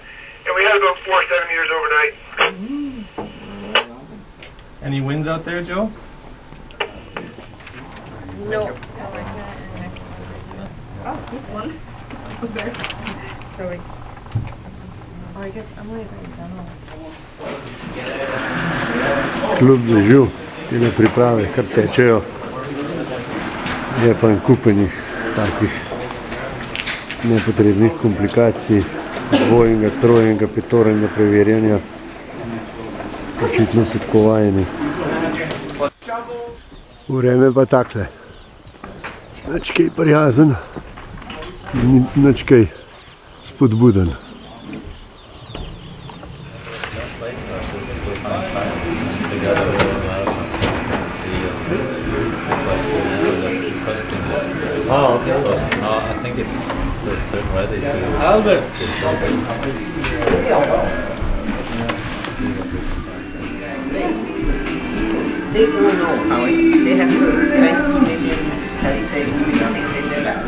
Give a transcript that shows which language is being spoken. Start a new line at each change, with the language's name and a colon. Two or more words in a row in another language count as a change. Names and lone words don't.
English: And we had about 4 centimeters overnight. Any winds out there, Joe? No. Oh, this one. Okay. Sorry. Oh, I guess I'm leaving.
Slovenian: Kljub dežju in priprave kar tečejo, je pa en kupenih takih nepotrebnih komplikacij, dvojnega, trojnega, petorenega preverjanja. Očitno so tako vajeni. Vreme pa takle. Nič kaj prijazen, nič kaj spodbuden.
English: Oh, okay. I think it's a certain weather. Albert! They all know how they have 20 million telecynetics in their lab.